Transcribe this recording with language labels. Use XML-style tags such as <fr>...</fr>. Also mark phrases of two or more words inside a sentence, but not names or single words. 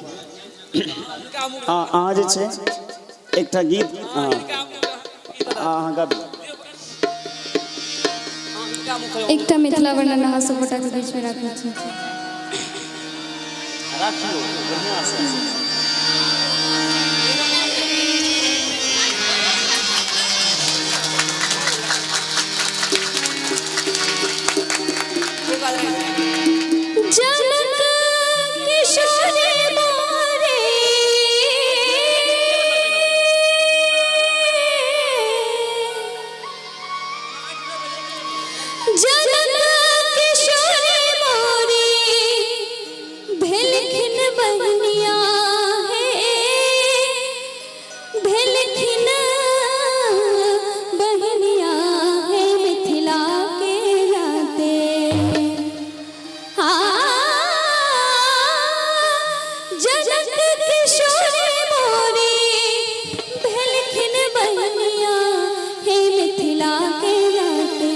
<mai>हाँ अहाँ जे छै एकटा गीत अहाँ गाबी। एकटा मिथिला वर्णन अहाँ सब गोटा के बीच में राखै छी। राखियो बढ़िया से। जनक किशोर मोरे जनक किशोर मोरे भेलखिन बहनिया हे, भेलखिन बहनिया हे मिथिला के राते। जनक किशोर मोरे भेलखिन बहनिया हे मिथिला के राते।</mai>